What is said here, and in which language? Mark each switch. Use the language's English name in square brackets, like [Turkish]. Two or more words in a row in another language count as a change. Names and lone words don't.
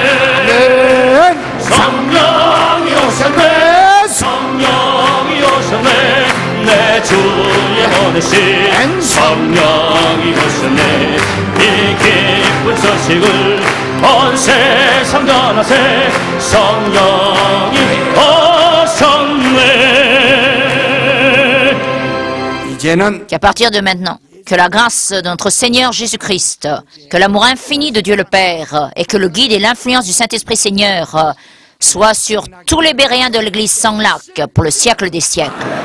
[Korean] 성령이 오셨네 성령이 오셨네 내 주의 보내신 성령이 오셨네 이 기쁜 소식을 온 세상 전하세 성령이 오셨네 이제는 [French] Qu'à partir de maintenant, que la grâce de notre Seigneur Jésus-Christ, que l'amour infini de Dieu le Père et que le guide et l'influence du Saint-Esprit Seigneur soient sur tous les Béréens de l'Église sans lac pour le siècle des siècles.